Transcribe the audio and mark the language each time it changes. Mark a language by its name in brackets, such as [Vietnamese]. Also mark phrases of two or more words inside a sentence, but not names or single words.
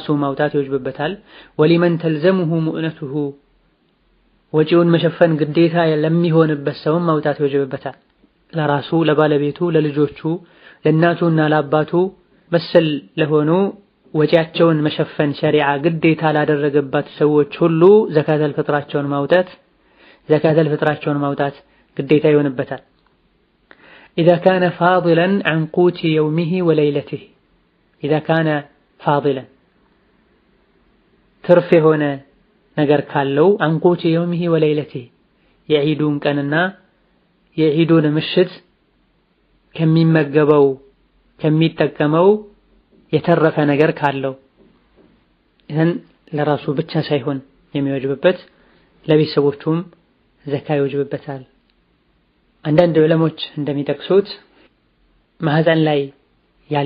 [Amharic] ማውጣት ይወጅብበታል። [Arabic] ولمن تلزمه مؤنته [Amharic] ወጪውን መሸፈን ግዴታ ለሚሆንበት ሰውም ማውጣት ይወጅብበታል። ለራሱ፣ ለባለቤቱ፣ ለልጆቹ፣ ለእናቱና ለአባቱ መሰል ለሆኑ ወጪያቸውን መሸፈን ሸሪዓ ግዴታ ላደረገባት ሰዎች ሁሉ ዘካተል ፍጥራቸውን ማውጣት ግዴታ ይሆንበታል። [Arabic] إذا كان فاضلا عن قوت يومه وليلته إذا كان فاضلا [Amharic] ትርፍ የሆነ ነገር ካለው [Arabic] عن قوت يومه وليلته [Amharic] የዒዱን ቀንና የዒዱን ምሽት ከሚመገበው ከሚጠቀመው የተረፈ ነገር ካለው ይህን ለራሱ ብቻ ሳይሆን የሚወጅብበት ለቤተሰቦቹም ዘካ ይወጅብበታል። አንዳንድ ዑለሞች እንደሚጠቅሱት ማህፀን ላይ ያለ